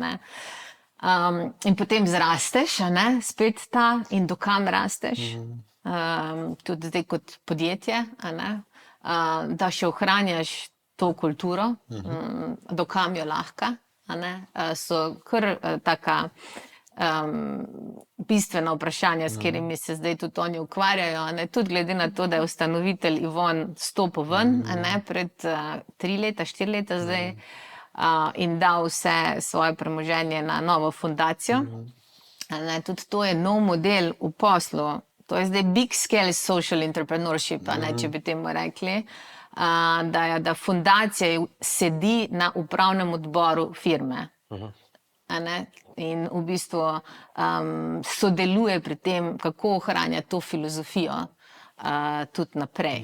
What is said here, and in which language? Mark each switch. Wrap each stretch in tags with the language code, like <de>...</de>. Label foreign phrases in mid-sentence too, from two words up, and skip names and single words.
<sl>In potem zrasteš, spet in dokam rasteš, tudi zdaj kot podjetje, da še ohranjaš to kulturo, dokam jo lahko, so kar taka bistvena vprašanja, s katerimi se zdaj tudi oni ukvarjajo. Tudi glede na to, da je ustanovitelj Ivon stopil ven pred 3 leta, 4 leta zdaj in dal vse svoje premoženje na novo fundacijo. Tudi to je nov model v poslu. To je zdaj</sl> <en>big scale social entrepreneurship,</en> <sl>če bi temu rekli. Da fundacija sedi na upravnem odboru firme. In v bistvu sodeluje pri tem, kako ohranjati to filozofijo tudi naprej.</sl>